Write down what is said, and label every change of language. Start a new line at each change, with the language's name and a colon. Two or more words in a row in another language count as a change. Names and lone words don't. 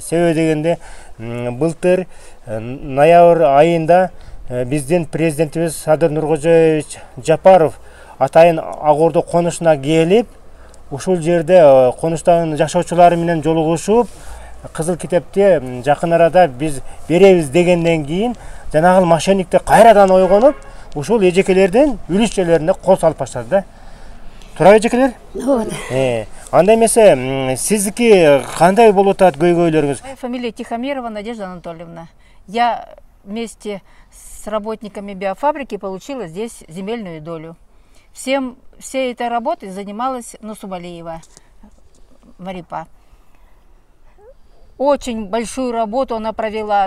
Kyrgyz: Себеби дегенде былтыр ноябрь айында биздин президентибиз Садыр Нуркожоевич Жапаров атайын Ак Ордо конушуна келип, ушул жерде конуштагы жашоочулар менен жолугушуп, Кызыл китепте жакын арада биз беребиз дегенден кийин жанагы мошенниктер кайрадан ойгонуп, ушул эжекелердин үлүшчөлөрүнө кол салып баштады да. Туурабы эжекелер? Ооба. Анда эмесе сиздики кандай болуп атат көйгөйлөрүңүз?
Russian: Фамилия Тихомирова Надежда Анатольевна. Я вместе с работниками биофабрики получила здесь земельную долю. Всей этой работой занималась Нусубалиева Марипа. Очень большую работу она провела.